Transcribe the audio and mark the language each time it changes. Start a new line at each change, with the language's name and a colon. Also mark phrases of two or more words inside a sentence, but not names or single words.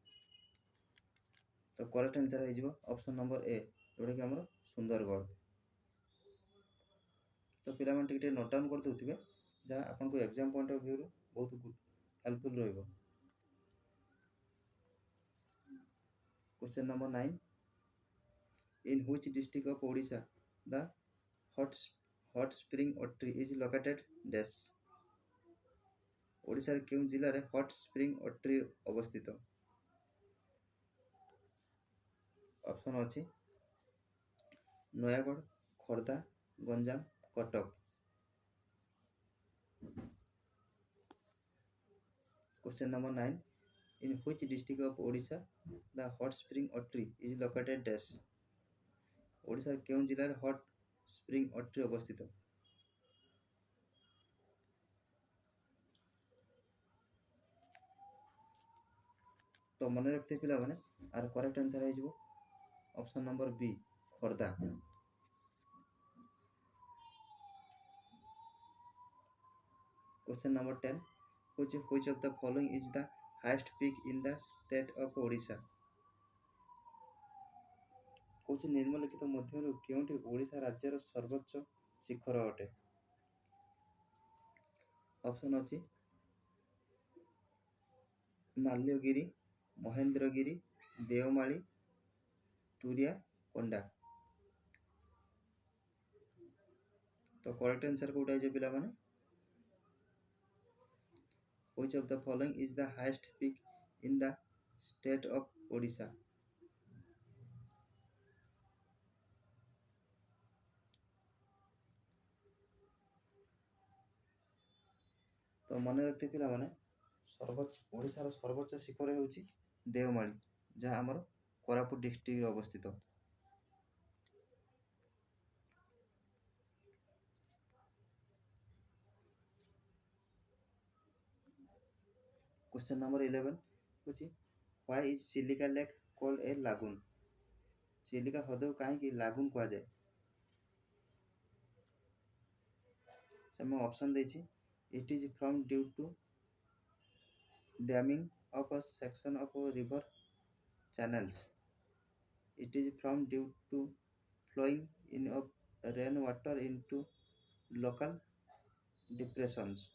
Odia: ତ
English: correct answer
Odia: ହେଇଯିବ
English: option number A,
Odia: ଯେଉଁଟାକି ଆମର ସୁନ୍ଦରଗଡ଼। ତ ପିଲାମାନେ ଟିକେ
English: note down
Odia: କରିଦେଉଥିବେ, ଯାହା ଆପଣଙ୍କୁ
English: exam point of view
Odia: ବହୁତ ହେଲ୍ପଫୁଲ୍ ରହିବ।
English: question number 9, in which district of Odisha the hot spring ottri is located dash?
Odia: ଓଡ଼ିଶାର କେଉଁ ଜିଲ୍ଲାରେ
English: hot spring
Odia: ଅଟ୍ରି ଅବସ୍ଥିତ? ଅପସନ୍ ଅଛି ନୟାଗଡ଼, ଖୋର୍ଦ୍ଧା, ଗଞ୍ଜାମ, କଟକ।
English: Question number 9, in which district of Odisha the hot spring ottri is located dash?
Odia: ଓଡ଼ିଶାର କେଉଁ ଜିଲ୍ଲାରେ
English: hot spring
Odia: ଅଟ୍ରି ଅବସ୍ଥିତ। ତ ମନେ ରଖିଥିବେ ପିଲାମାନେ, ଆର
English: correct answer
Odia: ହେଇଯିବ
English: option number B,
Odia: ଖୋର୍ଦ୍ଧା।
English: Question number 10, which of the following is the highest peak in the state of Odisha?
Odia: କହୁଛି ନିମ୍ନଲିଖିତ ମଧ୍ୟରୁ କେଉଁଠି ଓଡ଼ିଶା ରାଜ୍ୟର ସର୍ବୋଚ୍ଚ ଶିଖର ଅଟେ? ଅପସନ୍ ଅଛି ମାଲ୍ୟଗିରି, ମହେନ୍ଦ୍ରଗିରି, ଦେଓମାଳି, ଟୁରିଆ କୋଣ୍ଡା। ତ
English: correct answer
Odia: କୋଉଟା ହେଇଯିବ ପିଲାମାନେ?
English: Which of the following is the highest peak in the state of Odisha?
Odia: ତ ମନେ ରଖିଥିବେ ପିଲାମାନେ, ଓଡ଼ିଶାର ସର୍ବୋଚ୍ଚ ଶିଖର ହେଉଛି ଦେଓମାଳି, ଯାହା ଆମର କୋରାପୁଟ ଡିଷ୍ଟ୍ରିକ୍ଟରେ ଅବସ୍ଥିତ।
English: Question number 11 ହେଉଛି why is ଚିଲିକା ଲେକ୍ called a lagoon?
Odia: ଚିଲିକା ହ୍ରଦକୁ କାହିଁକି ଲାଗୁନ୍ କୁହାଯାଏ? ସେମାନେ ଅପସନ୍ ଦେଇଛି
English: it is from due to damming of a section of a river channels, it is from due to flowing in of rainwater into local depressions,